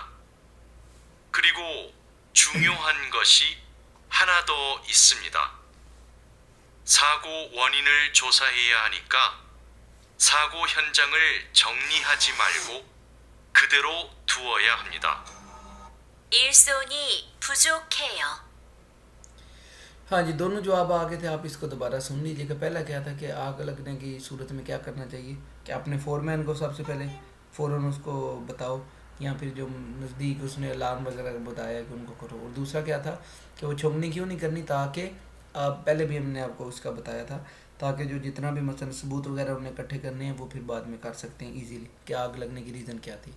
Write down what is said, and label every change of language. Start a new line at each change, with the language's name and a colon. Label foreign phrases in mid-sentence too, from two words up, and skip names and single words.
Korean: 그리고 중요한 것이 하나 더 있습니다. 사고 원인을 조사해야 하니까 사고 현장을 정리하지 말고 그대로 두어야 합니다. 일손이 부족해요.
Urdu: ہاں جی دونوں جو آپ آگے تھے آپ اس کو دوبارہ سن لیجیے کہ پہلا کیا تھا کہ آگ لگنے کی صورت میں کیا کرنا چاہیے، کہ اپنے فور مین کو سب سے پہلے فوراً اس کو بتاؤ، یا پھر جو نزدیک اس نے الارم وغیرہ بتایا کہ ان کو کرو. اور دوسرا کیا تھا کہ وہ چھنگنی کیوں نہیں کرنی، تاکہ آپ پہلے بھی ہم نے آپ کو اس کا بتایا تھا تاکہ جو جتنا بھی مثلا ثبوت وغیرہ انہیں اکٹھے کرنے ہیں وہ پھر بعد میں کر سکتے ہیں ایزیلی کہ آگ لگنے کی ریزن کیا تھی.